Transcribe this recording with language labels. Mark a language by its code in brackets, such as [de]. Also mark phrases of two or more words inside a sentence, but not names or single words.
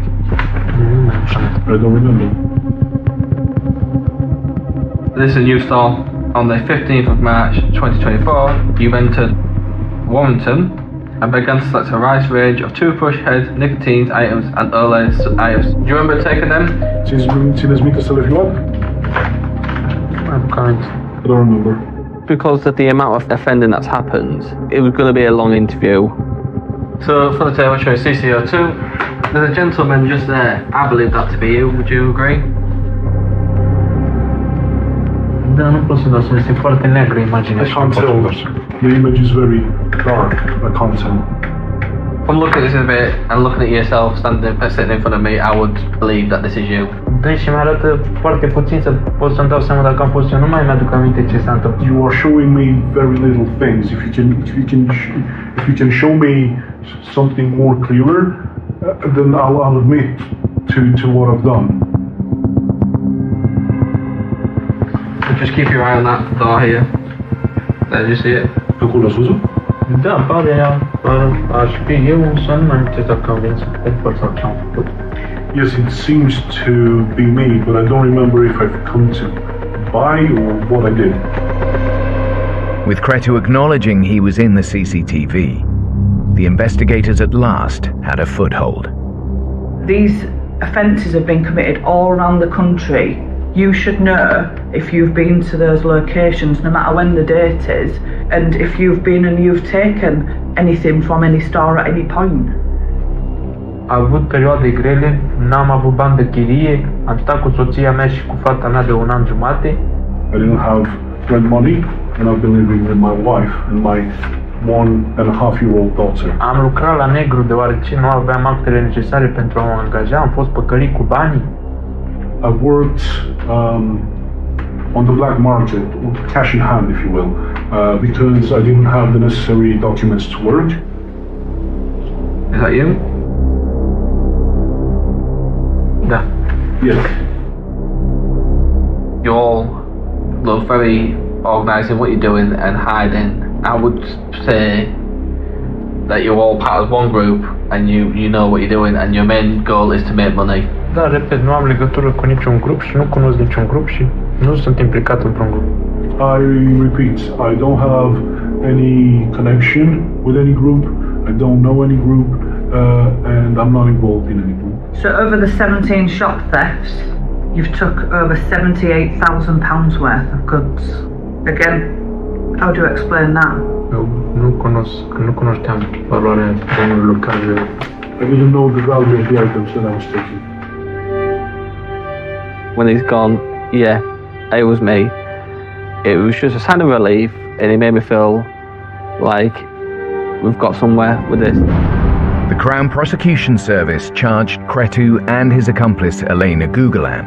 [en] I don't remember. This is a new store. On the 15th of March 2024, you entered Warrington and began to select a rice range of toothbrush heads, nicotine items and early items. Do you remember taking them? [ro] Țineți minte să le fi luat? [en] I don't remember. Because of the amount of offending that's happened, it was going to be a long interview. So for the table, show CCO2. There's a gentleman just there. I believe that to be you. Would you agree? [ro] Da, nu pot să dau să este foarte neagră imaginea. [en] I can't tell. The image is very dark. I can't tell. From looking at this a bit and looking at yourself sitting in front of me, I would believe that this is you. [ro] Da, și mi-arată foarte puțin să pot să-mi dau seama dacă am fost eu. Nu mai mi-aduc aminte ce s-a întâmplat. [en] You are showing me very little things. If you can show me something more clearer, then I'll admit to what I've done. Just keep your eye on that door here. There, you see it? [ro] Acolo ați văzut? Da, pare aș fi eu să nu mai amintesc dacă am venit să cumpăr sau ce am făcut. [en] Yes, it seems to be me, but I don't remember if I've come to buy or what I did. With Cretu acknowledging he was in the CCTV, the investigators at last had a foothold. These offences have been committed all around the country. You should know if you've been to those locations, no matter when the date is, and if you've been and you've taken anything from any store at any point. [ro] Am avut perioade grele, n-am avut bani de chirie, am stat cu soția mea și cu fata mea de 1 an jumate. [en] I didn't have rent money, and I've been living with my wife and my 1.5-year-old daughter. [ro] Am lucrat la negru deoarece nu aveam actele necesare pentru a mă angaja, am fost păcălit cu banii. [en] I've worked on the black market, cash in hand, if you will, because I didn't have the necessary documents to work. Is that you? [ro] Da. [en] Yes. You all look very organised in what you're doing and hiding. I would say that you're all part of one group and you know what you're doing, and your main goal is to make money. [ro] Da, repet, nu am legătură cu niciun grup și nu cunosc niciun grup și nu sunt implicat într-un grup. [en] I repeat, I don't have any connection with any group, I don't know any group, and I'm not involved in any group. So over the 17 shop thefts, you've took over £78,000 worth of goods. Again, how do you explain that? [ro] Eu nu cunoșteam valoarea bunurilor care... [en] I didn't know the value of the items that I was taking. When he's gone, yeah, it was me. It was just a sign of relief, and it made me feel like we've got somewhere with this. The Crown Prosecution Service charged Cretu and his accomplice Elena Gugulan.